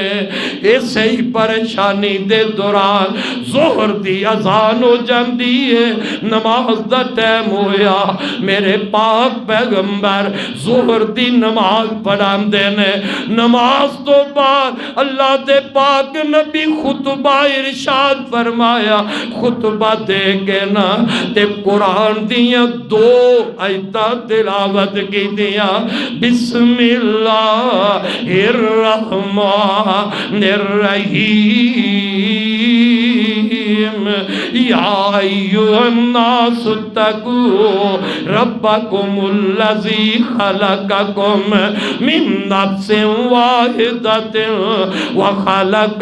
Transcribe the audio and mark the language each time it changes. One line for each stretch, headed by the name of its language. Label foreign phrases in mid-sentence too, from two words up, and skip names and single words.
Punjabi: اسے ہی پریشانی دے دوران ظہر دی اذان ہو جاتی ہے، نماز دا ٹائم ہویا، میرے پاک پیغمبر ظہر دی نماز پڑھاتے نے. نماز توں بعد اللہ دے پاک نبی خطبہ ارشاد فرمایا، خطبہ دے کے نا تے قرآن دیاں دو آیتاں تلاوت کی دیاں.
Arabic: بسم الله الرحمن الرحيم، يا أيها الناس اتقوا ربكم الذي خلقكم من نفس واحدة وخلق